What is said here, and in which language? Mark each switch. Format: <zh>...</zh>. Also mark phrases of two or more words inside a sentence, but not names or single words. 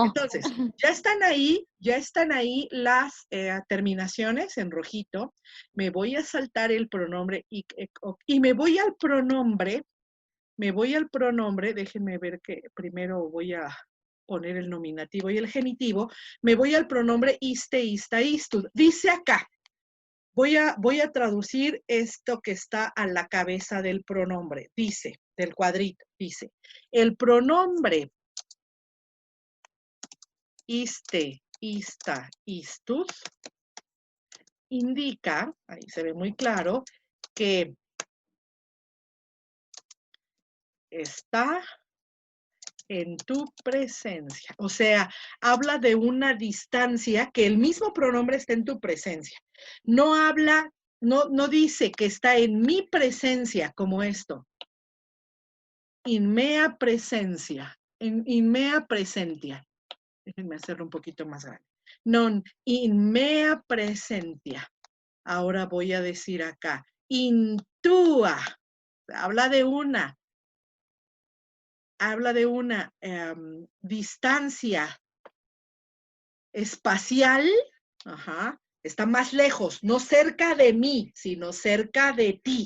<es>entonces, ya están ahí las terminaciones en rojito. Me voy a saltar el pronombre y me voy al pronombre, déjenme ver que primero voy a poner el nominativo y el genitivo, me voy al pronombre</es> <la>iste, ista, istud.</la> <es>Dice acá, voy a traducir esto que está a la cabeza del pronombre, dice, del cuadrito, dice, el pronombre</es> <la>iste, ista, istus</la> <es>indica, ahí se ve muy claro, que está en tu presencia. O sea, habla de una distancia que el mismo pronombre está en tu presencia. No habla, no dice que está en mi presencia como esto.</es> <la>In mea presencia. In mea presentia.</la> <es>Déjenme hacerlo un poquito más grande.</es> <la>Non in mea presentia.</la> <es>Ahora voy a decir acá. Intúa. Habla de una distancia espacial, está más lejos, no cerca de mí, sino cerca de ti,</es>